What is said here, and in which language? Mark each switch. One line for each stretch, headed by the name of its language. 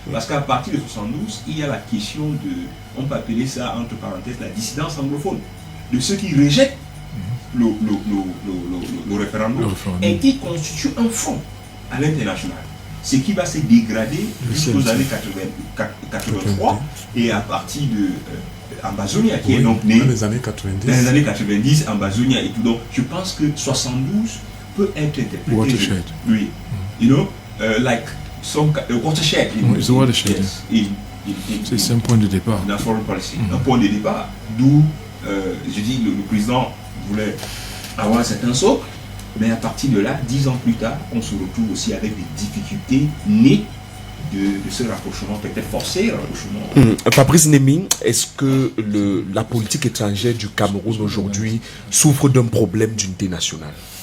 French: Parce qu'à partir de 72, il y a la question de, on peut appeler ça entre parenthèses, la dissidence anglophone, de ceux qui rejettent le référendum et qui constituent un front à l'international. Ce qui va se dégrader jusqu'aux années 83 et à partir de Ambazonia qui est donc né dans les années 90. Dans les années 90, Ambazonia et tout. Donc je pense que 72 peut être interprété.
English: Watershed.
French: Oui.
English: You know, like some watershed. It's a watershed. Yes.
French: C'est un point de départ. Dans
English: foreign policy.
French: Un point de départ. D'où, je dis, le président voulait avoir un certain socle, mais à partir de là, 10 ans plus tard, on se retrouve aussi avec des difficultés nées de ce rapprochement, peut-être forcé rapprochement. Fabrice Némi, est-ce que la politique étrangère du Cameroun aujourd'hui souffre d'un problème d'unité nationale?